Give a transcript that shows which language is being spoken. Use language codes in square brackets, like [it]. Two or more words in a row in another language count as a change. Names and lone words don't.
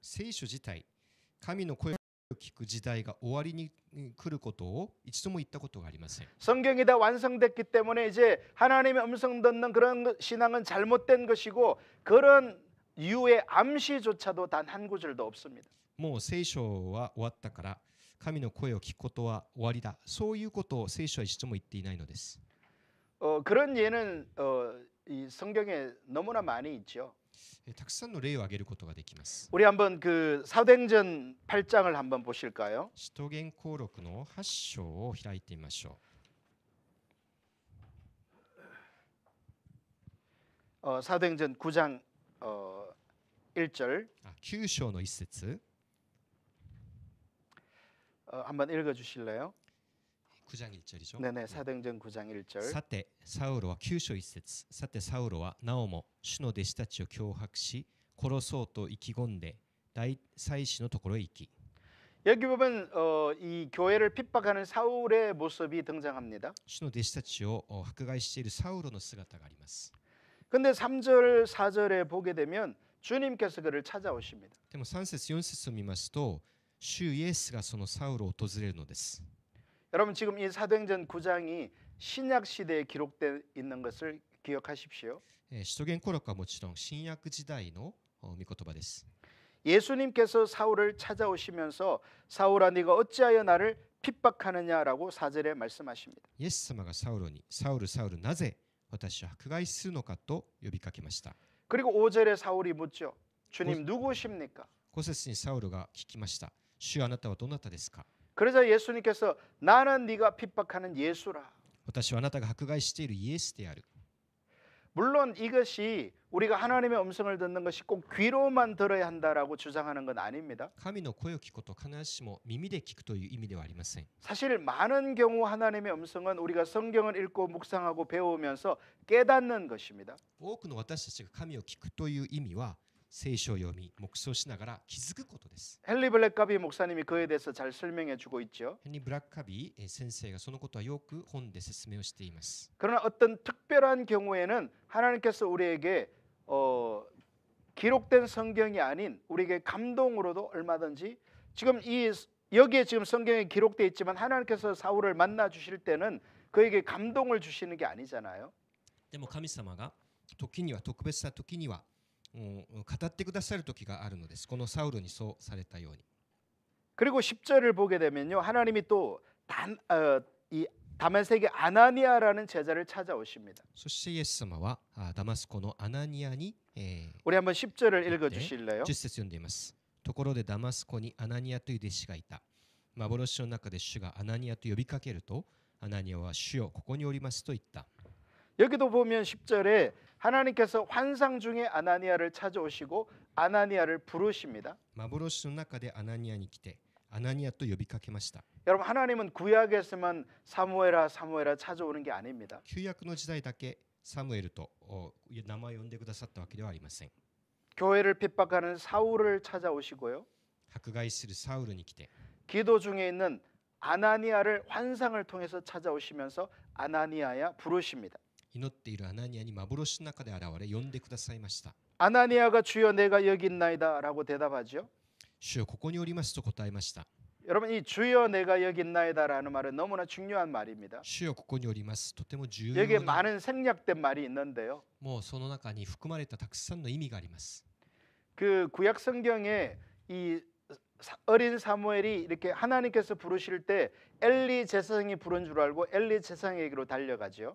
[ja] 聖書自体、神の声を聞く時代が終わりに来ることを一度も言ったことがありません。 [ko] 성경이 다 완성됐기 때문에 이제 하나님의 음성 듣는 그런 신앙은 잘못된 것이고 그런 이유의 암시조차도 단 한 구절도 없습니다. [ja] もう聖書は終わったから神の声を聞くことは終わりだ。そういうことを聖書は一度も言っていないのです。 [ko] 그런 예는 이 성경에 너무나 많이 있죠. [ja] たくさんの例を挙げることができます。 [ko] 우리 한번 그 사도행전 8장을 한번 보실까요? [ja] 使徒言行録の8章を開いてみましょ [ko] 사도행전 9장 1절 [ja] う。9章の1節 [ko] 한번 읽어 주실래요? 9장 1절이죠. 네네 사도행전 9장 1절 [ja] さてサウロは9章1節さてサウロはなおも主の弟子たちを脅迫し殺そうと意気込んで大祭司のところへ行き [ko] 여기 보면 이 교회를 핍박하는 사울의 모습이 등장합니다. [ja] 主の弟子たちを迫害しているサウロの姿があります。 [ko] 근데 3절 4절에 보게 되면 주님께서 그를 찾아오십니다. [ja] でも3節4節を見ますと主イエスがそのサウロを訪れるのです。 [ko] 여러분 지금 이 사도행전 9장이 신약 시대에 기록되어 있는 것을 기억하십시오. [ja] 使徒言行録はもちろん新約時代の御言葉です。 [ko] 예수님께서 사울을 찾아오시면서 사울아 네가 어찌하여 나를 핍박하느냐라고 4절에 말씀하십니다. [ja] イエス様がサウロにサウルサウルなぜ私を迫害するのかと呼びかけました。 [ko] 그리고 5절에 사울이 묻죠. 주님 누구십니까? [ja] 5 節にサウルが聞きました。主あなたはどなたですか？ [ko] 그러자 예수님께서 나는 네가 핍박하는 예수라. [ja] 私はあなたが迫害しているイエスである。 [ko] 물론 이것이 우리가 하나님의 음성을 듣는 것이 꼭 귀로만 들어야 한다라고 주장하는 건 아닙니다. [ja] 神の声を聞くこと必ずしも耳で聞くという意味ではありません。 [ko] 사실 많은 경우 하나님의 음성은 우리가 성경을 읽고 묵상하고 배우면서 깨닫는 것입니다. [ja] 多くの私たちが神を聞くという意味は聖書を読み黙想しながら気づくことです。 [ko] 헨리 블랙가비 목사님이 그에 대해서 잘 설명해 주고 있죠. [ja] ヘンリー・ブラックカビー先生がそのことはよく本で説明をしています。 [ko] 그러나 어떤 특별한 경우에는 하나님께서 우리에게 기록된 성경이 아닌 우리에게 감동으로도 얼마든지 지금 여기에 지금 성경에 기록되어 있지만 하나님께서 사울을 만나 주실 때는 그에게 감동을 주시는 게 아니잖아요. [ja] でも神様が時には特別な時には語ってくださる時があるのです。このサウルにそうされたように。 [ko] 그리고 10절을 보게 되면요. 하나님이 또 이 다메섹의 아나니아라는 제자를 찾아오십니다. [ja] そしてイエス様はダマスコのアナニアに、 [ko] 우리 한번 10절을 읽어 주실래요? [ja] 10 節読んでいます。ところでダマスコにアナニアという弟子がいた。幻の中で主がアナニアと呼びかけると、アナニアは主よここにおりますと言った。 [ko] 여기도 보면 10절에 하나님께서 환상 중에 아나니아를 찾아오시고 아나니아를 부르십니다. [ja] 幻の中でアナニアに来て、アナニアと呼びかけました。 [ko] 여러분 하나님은 구약에서만 사무엘아 사무엘아 찾아오는 게 아닙니다. [ja] 旧約の時代だけサムエルと名前を呼んでくださったわけではありません。 [ko] 교회를 핍박하는 사울을 찾아오시고요. [ja] 迫害するサウルに来て、 [ko] 기도 중에 있는 아나니아를 환상을 통해서 찾아오시면서 아나니아야 부르십니다. [ja] 祈っているアナニアに幻の中で現れ呼んでくださいました。 [ko] 아나니아가 주여 내가 여기 있나이다라고 대답하죠. [ja] 主よここにおりますと答えました。 [ko] 여러분 이 주여 내가 여기 있나이다라는 말은 너무나 중요한 말입니다. [ja] 主よここにおります。とても重要 [ko] 여기에 [ja] な [ko] 많은 생략된 말이 있는데요. [ja] もうその中に含まれたたくさんの意味があります。 [ko] 그 구약 성경에 이 어린 사무엘이 이렇게 하나님께서 부르실 때 엘리 제사장이 부른 줄 알고 엘리 제사장에게로 달려가죠.